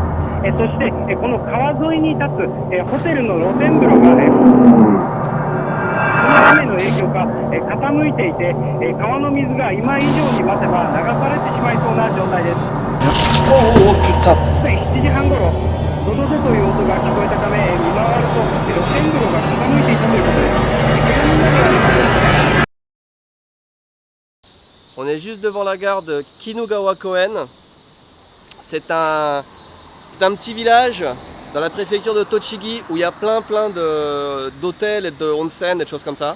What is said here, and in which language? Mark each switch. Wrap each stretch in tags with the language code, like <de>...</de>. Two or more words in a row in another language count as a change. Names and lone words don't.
<ja>そしてこの川沿いに立つホテルの露天風呂がこの雨の影響か傾いていて川の水が今以上に増せば流されてしまいそうな状態です。7時半ごろドドドという音が聞こえたため見回ると露天風呂が傾いていたということです。</ja> <fr>On est juste devant la gare de Kinugawa-koen. C'est un petit village dans la préfecture de Tochigi où il y a plein d'hôtels et de onsen et de choses comme ça.</fr>